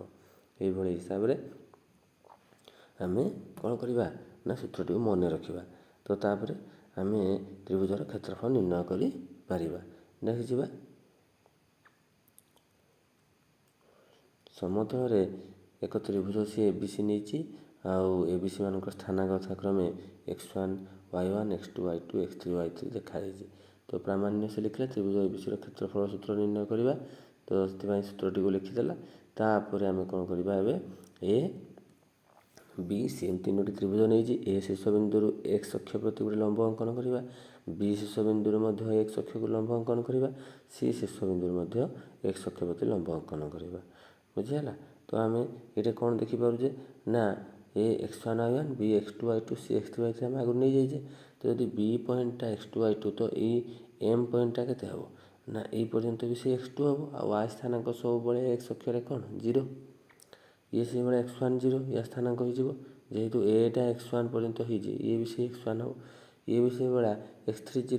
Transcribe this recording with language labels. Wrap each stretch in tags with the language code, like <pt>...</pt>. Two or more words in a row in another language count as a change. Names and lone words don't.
<or>ଏହିଭଳି ହିସାବରେ ଆମେ କ'ଣ କରିବା ନା ସୂତ୍ରଟିକୁ ମନେ ରଖିବା। ତ ତାପରେ ଆମେ ତ୍ରିଭୁଜର କ୍ଷେତ୍ରଫଳ ନିର୍ଣ୍ଣୟ କରିପାରିବା। ନେକ୍ସଟ ଯିବା। ସମତଳରେ ଏକ ତ୍ରିଭୁଜ ସି ABC ନେଇଛି ଆଉ ABC ମାନଙ୍କର ସ୍ଥାନାଙ୍କ ଯଥାକ୍ରମେ x1 y1 x2 y2 x3 y3 ଦେଖାଯାଇଛି। ତ ପ୍ରାମାଣ୍ୟ ସେ ଲେଖିଲା ତ୍ରିଭୁଜ ABCର କ୍ଷେତ୍ରଫଳ ସୂତ୍ର ନିର୍ଣ୍ଣୟ କରିବା। ତ ସେଥିପାଇଁ ସୂତ୍ରଟିକୁ ଲେଖିଦେଲା। ତାପରେ ଆମେ କ'ଣ କରିବା ଏବେ A B C ତିନୋଟି ତ୍ରିଭୁଜ ନେଇଛି। A ଶୀର୍ଷ ବିନ୍ଦୁରୁ x ଅକ୍ଷ ପ୍ରତି ଗୋଟେ ଲମ୍ବ ଅଙ୍କନ କରିବା, B ଶୀର୍ଷ ବିନ୍ଦୁରୁ ମଧ୍ୟ x ଅକ୍ଷକୁ ଲମ୍ବ ଅଙ୍କନ କରିବା, C ଶୀର୍ଷ ବିନ୍ଦୁରୁ ମଧ୍ୟ x ଅକ୍ଷ ପ୍ରତି ଲମ୍ବ ଅଙ୍କନ କରିବା। ବୁଝିହେଲା। ତ ଆମେ ଏଇଟା କ'ଣ ଦେଖିପାରୁଛେ ନା A x1 y1 B x2 y2 C x3 y3 ଆମେ ଆଗରୁ ନେଇଯାଇଛେ। ତ ଯଦି B ପଏଣ୍ଟଟା x2 y2 ତ ଏଇ M ପଏଣ୍ଟଟା କେତେ ହେବ ନା ଏଇ ପର୍ଯ୍ୟନ୍ତ ବି ସେ x2 ହେବ। ଆଉ y ସ୍ଥାନାଙ୍କ ସବୁବେଳେ x ଅକ୍ଷରେ କ'ଣ 0, ଇଏ ସେଇଭଳିଆ x1 0 ୟା ସ୍ଥାନାଙ୍କ ହେଇଯିବ। ଯେହେତୁ ଏଟା x1 ପର୍ଯ୍ୟନ୍ତ ହେଇଛି ଇଏ ବି ସେ x1 ହେବ, ଇଏ ବି ସେଇଭଳିଆ x3 0।</or>